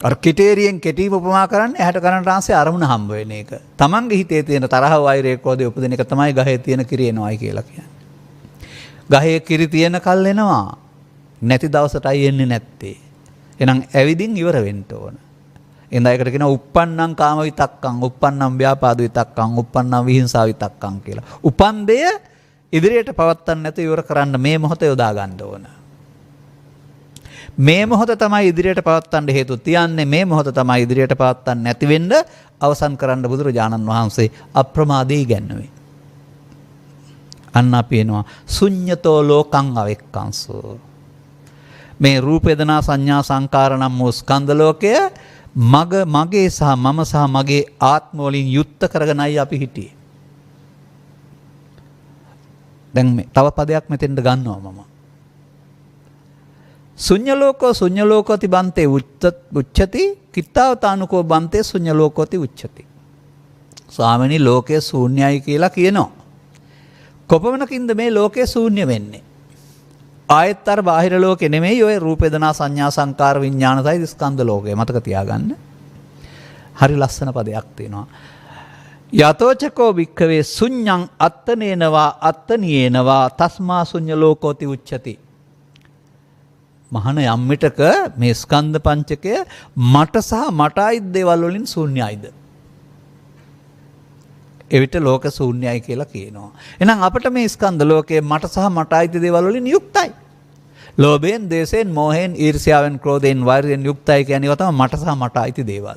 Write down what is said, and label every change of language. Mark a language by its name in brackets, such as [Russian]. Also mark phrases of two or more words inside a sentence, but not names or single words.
[Sinhala] අර කෙටේරියෙන් කෙටීම උපමා කරන්නේ ඇහැට කනට රාසයේ අරමුණ හම්බ වෙන එක. තමන්ගේ හිතේ තියෙන තරහ වෛරය ක්‍රෝධය උපදින එක තමයි ගහේ තියෙන කිරි එනවායි කියලා කියන්නේ. ගහේ කිරි තියෙන කල් එනවා. නැති දවසටයි එන්නේ නැත්තේ. එහෙනම් ඇවිදින් ඉවර වෙන්න ඕන. එහෙනම් ඒකට කියනවා [Pali] uppannam කාම විතක්කං, uppannam ව්‍යාපාද විතක්කං, uppannam විහිංසා විතක්කං [Sinhala] කියලා. උපන් දෙය ඉදිරියට පවත්තන්න නැතුව ඉවර කරන්න මේ මොහොත යොදා ගන්න ඕන. මේ මොහොත තමයි ඉදිරියට පවත්තන්න හේතු තියන්නේ. මේ මොහොත තමයි ඉදිරියට පවත්තන්න නැති වෙන්න අවසන් කරන්න බුදුරජාණන් වහන්සේ අප්‍රමාදී ඉගැන්වුවේ. අන්න අපි එනවා [Pali] ශුඤ්ඤතෝ ලෝකං අවෙක්කංසු. [Sinhala] මේ රූප වේදනා සංඥා සංකාර නම් වූ ස්කන්ධ ලෝකය මගේ සහ මම සහ මගේ ආත්ම වලින් යුක්ත කරගෙනයි අපි හිටියේ. දැන් මේ තව පදයක් මෙතෙන්ද ගන්නවා මම. [Pali] ශුඤ්ඤලෝකෝ ශුඤ්ඤලෝකෝති බන්තේ උච්චති කිත්තාවතානුකෝ බන්තේ ශුඤ්ඤලෝකෝති උච්චති. [Sinhala] ස්වාමිනී ලෝකයේ ශූන්‍යයි කියලා කියනවා. කොපමණකින්ද මේ ලෝකයේ ශූන්‍ය වෙන්නේ? ආයෙත් අර බාහිර ලෝකෙ නෙමෙයි ඔය රූප වේදනා සංඥා සංකාර විඥාන සහිත ස්කන්ධ ලෝකය. මතක තියාගන්න. හරි ලස්සන පදයක් තියෙනවා. [Pali] යතෝචකෝ වික්ඛවේ ශුඤ්ඤං අත්තනේනවා අත්තනියේනවා තස්මා ශුඤ්ඤ ලෝකෝති උච්චති. [Sinhala] මහන යම් විටක මේ ස්කන්ධ පංචකය මට සහ මට අයිත් දේවල් වලින් ශූන්‍යයිද? එවිට ලෝක ශූන්‍යයි කියලා කියනවා. එහෙනම් අපිට මේ ස්කන්ධ ලෝකයේ මට සහ මට අයිති දේවල් වලින් යුක්තයි. ලෝභයෙන්, ද්වේෂයෙන්, මෝහයෙන්, ඊර්ෂ්‍යාවෙන්, ක්‍රෝධයෙන්, වෛරයෙන් යුක්තයි කියන්නේ ඒවා තමයි මට සහ මට අයිති දේවල්.